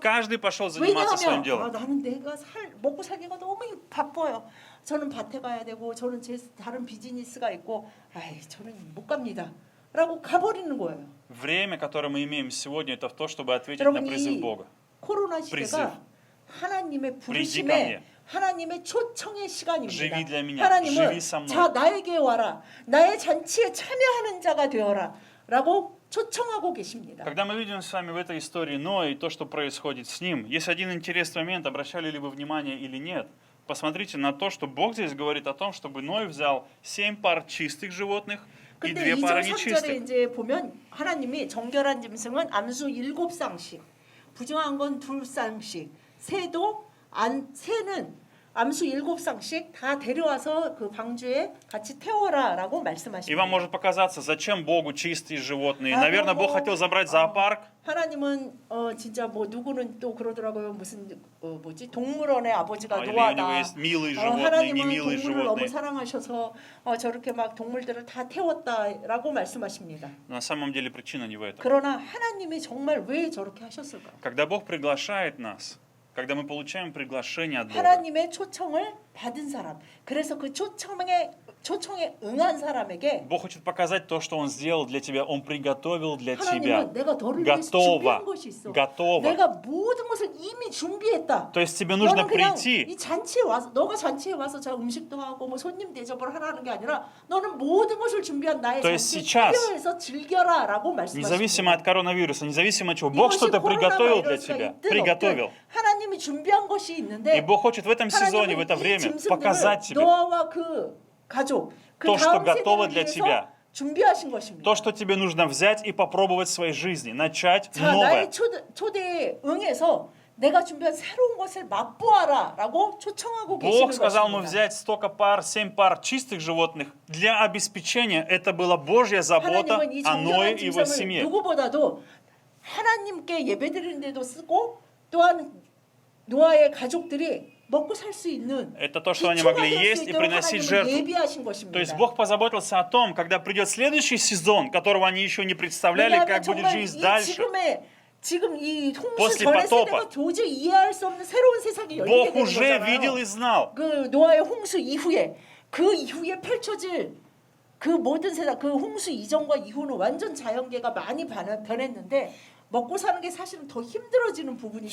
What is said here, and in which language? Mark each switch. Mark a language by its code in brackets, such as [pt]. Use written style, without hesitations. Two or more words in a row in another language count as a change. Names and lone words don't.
[ru] Каждый пошел заниматься своим [ko] 왜냐하면 [ru] делом. [ko] 나는 내가 먹고 살기가 너무 바빠요. 저는 밭에 가야 되고 저는 제 다른 비즈니스가 있고 아이 저는 못 갑니다. 라고 가버리는 거예요. [ru] Время, которое мы имеем сегодня, это в то, чтобы ответить на [ko] 여러분 [ru] призыв [ko] 이 [ru] Бога. [ko] 코로나 [ru] призыв. [ko] 시대가 하나님의 [ru] Приди ко [ko] 부르심에 [ru] мне. [ko] 하나님의 초청의 시간입니다. [ru] Живи для меня, [ko] 하나님은 [ru] живи со мной. [ko] 자 나에게 와라. 나의 잔치에 참여하는 자가 되어라. 라고 초청하고 계십니다. [ru] Когда мы видим с вами в этой истории Ноя и то, что происходит с ним, есть один интересный момент, обращали ли вы внимание или нет. Посмотрите на то, что Бог здесь говорит о том, чтобы Ной взял 7 пар чистых животных и [ko] 근데 [ru] 2 пары [ko] 2절 3절에 [ru] нечистых. [ko] 이제 보면 하나님이 정결한 짐승은 암수 7쌍씩, 부정한 건 2쌍씩, 새는 암수 7쌍씩 다 데려와서 그 방주에 같이 태워라라고 [ru] И вам [ko] 말씀하십니다. [ru] может показаться, зачем Богу чистые животные. Наверное, Бог хотел забрать зоопарк. [ko] 하나님은 진짜 뭐 누구는 또 그러더라고요. 무슨 동물원의 아버지가 [ru] Или у [ko] 노아다. [ru] него есть милые животные, [ko] 하나님은 [ru] немилые [ko] 동물을 너무 [ru] животные. [ko] 사랑하셔서 저렇게 막 동물들을 다 태웠다라고 말씀하십니다. [ru] На самом деле причина не в этом. [ko] 그러나 하나님이 정말 왜 저렇게 하셨을까? [ru] Когда Бог приглашает нас, когда мы получаем приглашение от Бога, [ko] 하나님의 초청을 받은 사람. 그래서 그 초청에 응한 사람에게 [ru] Бог хочет показать то, что Он сделал для тебя. Он приготовил для тебя. [ko] 하나님은 내가 너를 위해서 준비한 것이 있어. [ru] Готово. [ko] 내가 모든 것을 이미 준비했다. [ru] То есть тебе нужно [ko] 너는 그냥 [ru] прийти. [ko] 이 잔치에 와서 너가 잔치에 와서 저 음식도 하고 뭐 손님 대접을 하라는 게 아니라 너는 모든 것을 준비한 나의 [ru] То есть [ko] 잔치에 [ru] сейчас, [ko] 참여해서 즐겨라라고 [ru] Независимо [ko] 말씀하십니다. [ru] от коронавируса, независимо от чего, Бог что-то приготовил для тебя. Приготовил. [ko] 하나님이 준비한 것이 [ru] И [ko] 있는데 [ru] Бог хочет в этом сезоне, в это [ko] 하나님은 이 [ru] время [ko] 짐승들을 [ru] показать тебе [ko] 너와 그 가족, 그 [ru] То, что [ko] 다음 [ru] готово [ko] 세대를 [ru] для [ko] 위해서 [ru] тебя. [ko] 준비하신 것입니다. [ru] то, что тебе нужно взять и попробовать в своей жизни, начать [ko] 자, [ru] новое. [ko] 나의 초대에 응해서 내가 준비한 새로운 것을 맛보아라라고 초청하고 계시는 [ru] Бог сказал ему [ko] 것입니다. [ru] взять столько пар, 7 пар чистых животных для обеспечения. Это была Божья забота [ko] 하나님은 이 [ru] о Ное [ko] 정결한 [ru] и его [ko] 짐승을 [ru] семье. [ko] 누구보다도 하나님께 예배드리는 데도 쓰고 또한 노아의 가족들이 먹고 살 수 있는 [ru] Это то, что они могли [ko] 기초가 될 [ru] есть [ko] 수 [ru] и [ko] 있도록 [ru] приносить [ko] 하나님은 [ru] жертву. [ko] 예비하신 [ru] То есть [ko] 것입니다. [ru] Бог позаботился о том, когда придет следующий сезон, которого они еще не представляли, [ko] 왜냐하면 [ru] как будет [ko] 정말 [ru] жизнь [ko] 이 [ru] дальше. [ko] 지금 이 홍수 [ru] После [ko] 전의 [ru] потопа. [ko] 세대가 도저히 이해할 수 없는 새로운 세상이 열리게 [ru] Бог [ko] 되는 [ru] уже видел [ko] 거잖아요. [ru] и знал. [ko] 그 노아의 홍수 이후에 그 이후에 펼쳐질 그 모든 세상 그 홍수 이전과 이후는 완전 자연계가 많이 변했는데 먹고 사는 게 사실은 더 힘들어지는 부분이